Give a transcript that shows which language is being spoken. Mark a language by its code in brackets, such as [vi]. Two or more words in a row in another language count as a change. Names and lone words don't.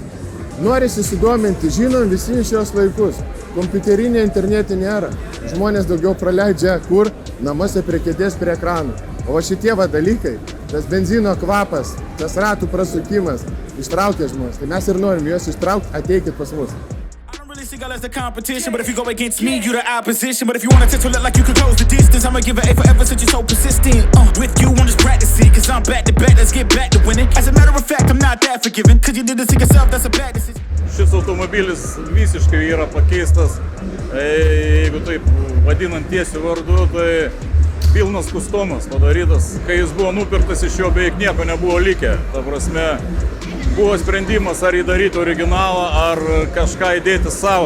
[lt] Norisi sudominti, žinom visi šios laikus. Kompiuterinė internetinė era. Žmonės daugiau praleidžia kur? Namuose prie kėdės, prie ekranų. O šitie dalykai, tas benzino kvapas, tas ratų prasukimas, ištraukia žmonės. Tai mes ir norim juos ištraukti, ateikit pas mus. [en] As the competition, but if you go against me, you the opposition. But if you want to look like you can close the distance, I'ma give it A forever since you're so persistent. With you, I'm just practicing, cause I'm back to back, let's get back to winning. As a matter of fact, I'm not that forgiving, cause you did this to yourself, that's a bad decision. [lt] Šis automobilis visiškai yra pakeistas, jeigu taip vadinant tiesiu vardu, tai pilnas kustomas padarytas. Kai jis buvo nupirktas, iš jo beveik nieko nebuvo likę. Ta prasme, buvo sprendimas ar įdaryti originalą, ar kažką įdėti savo.